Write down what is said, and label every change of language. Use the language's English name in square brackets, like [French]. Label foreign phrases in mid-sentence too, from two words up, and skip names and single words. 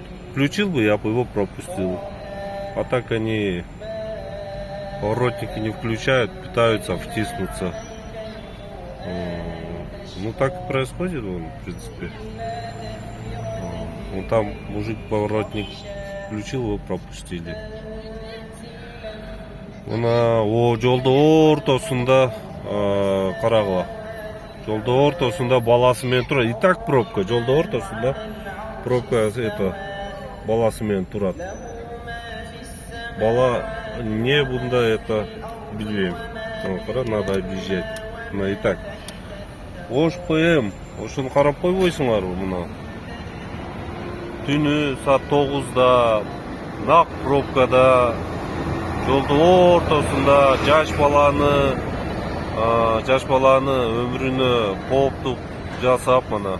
[Russian] Включил бы, я бы его пропустил. А так они поворотники не включают, пытаются втиснуться. Ну так и происходит, в принципе. Ну там мужик поворотник включил, его пропустили. [Kyrgyz] Мына жолдо ортосунда карагыла. Жолдо ортосунда баласы менен турат. [Russian] И так [Kyrgyz] пробка, жолдо ортосунда пробка это баласы менен турат. Бала не бунда это билбейм. [Russian] Надо объезжать. И так. [Kyrgyz] Ош ПМ, ошону карап койбойсуңарбы мына. Түнү саат 9-да нак пробкада жолдун ортосунда жаш баланы өмүрүнө кооптук жасап мына.